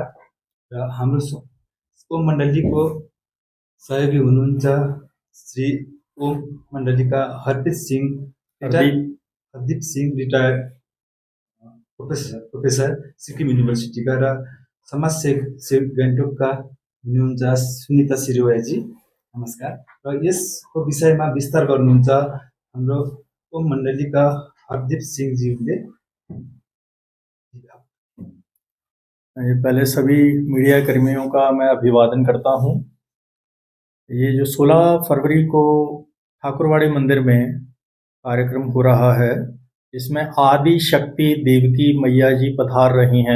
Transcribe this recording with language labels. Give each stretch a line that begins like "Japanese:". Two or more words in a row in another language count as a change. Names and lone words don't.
Nepali: र हाम्रो ओम मण्डलीको सहयोगी हुनुहुन्छ श्री ओम मण्डलीका हरदीप सिंह
English: retired professor
Nepali: सिक्किम युनिभर्सिटीका र समाज सेवक गान्तोकका हुनुहुन्छ सुनिता सिरुवाजी। नमस्कार। र यसको विषयमा विस्तार गर्नुहुन्छ हाम्रो ओम मण्डलीका हरदीप सिंहजीले।
Hindi: पहले सभी मीडिया कर्मियों का मैं अभिवादन करता हूं। ये जो 16 फरवरी को ठाकुरवाड़ी मंदिर में कार्यक्रम हो रहा है, इसमें आदि शक्ति देवकी मैया जी पधार रही हैं।